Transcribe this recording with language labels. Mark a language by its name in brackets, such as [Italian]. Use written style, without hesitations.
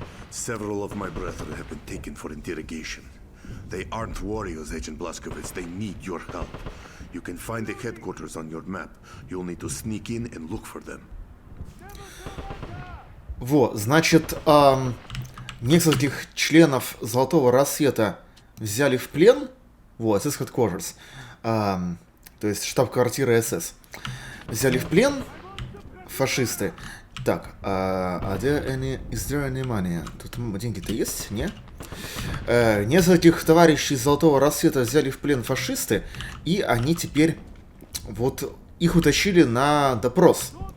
[English] Several of my brethren have been taken for interrogation. They aren't warriors, Agent Blazkowicz. They need your help. You can find the headquarters on your map. You'll need to sneak in and look for them. [Russian] Вот, значит, нескольких членов Золотого Рассвета взяли в плен. Вот, SS Headquarters. То есть штаб-квартира СС. Взяли в плен фашисты. [English] Так, is there any money? [Russian] Тут деньги-то есть, не? Нескольких товарищей Золотого Рассвета взяли в плен фашисты, и они теперь вот их утащили на допрос.